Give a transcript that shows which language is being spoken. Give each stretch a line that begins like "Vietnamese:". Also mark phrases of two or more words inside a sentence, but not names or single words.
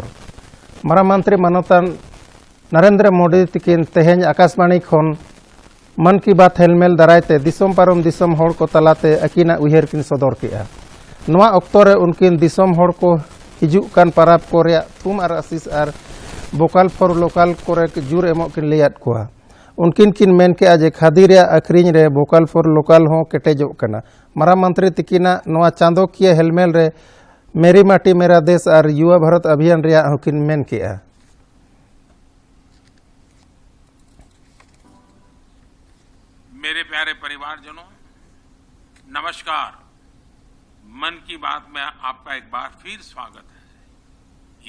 Santali: मारा मंत्री मानवता नरेंद्र मोदी तकिन तेहें आकाशवाणी खन मन की बात हेलमेल दारायते दिसम पारम दिसम होड़ को तलाते अकिना उयहर किन सदर किया। नवा अक्तो रे उनकिन दिसम होड़ को हिजुक कान पाराब को रे थुम और आशीष और
English: vocal for local
Santali: को जुर एमो किन लेयात कोआ। उनकिन किन मेन के आज खादी रे अखरीन रे
English: vocal for local
Santali: हो केटेजो कना। मारा मंत्री तकिना नवा चांदो किया हेलमेल रे मेरी माटी मेरा देश और युवा भारत अभियान रे होकिन मेन किया।
Hindi: मेरे प्यारे परिवारजनों, नमस्कार। मन की बात में आपका एक बार फिर स्वागत है।